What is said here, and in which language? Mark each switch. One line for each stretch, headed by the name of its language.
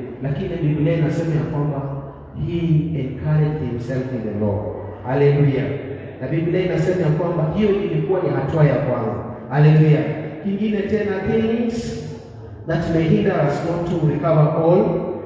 Swahili: Lakini Biblia inasema ya kwamba
English: he encouraged himself in the Lord.
Swahili: Haleluya. Na Biblia inasema ya kwamba hiyo ilikuwa ni hatua ya kwanza. Haleluya. Kingine tena,
English: things that may hinder us not to recover all.